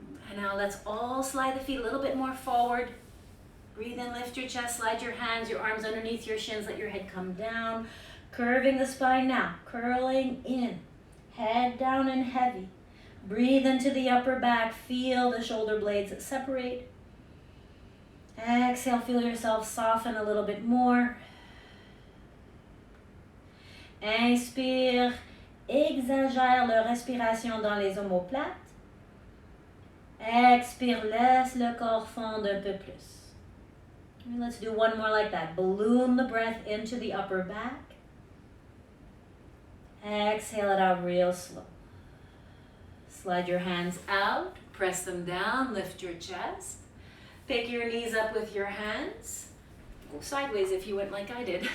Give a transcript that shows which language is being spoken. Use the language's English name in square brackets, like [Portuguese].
[English] And now let's all slide the feet a little bit more forward. Breathe in, lift your chest, slide your hands, your arms underneath your shins, let your head come down. Curving the spine now, curling in. Head down and heavy. Breathe into the upper back. Feel the shoulder blades separate. Exhale, feel yourself soften a little bit more. [French] Inspire, exagère la respiration dans les omoplates. Expire, laisse le corps fondre un peu plus. [English] And let's do one more like that. Balloon the breath into the upper back. Exhale it out real slow. Slide your hands out, press them down, lift your chest. Pick your knees up with your hands. Go sideways if you went like I did.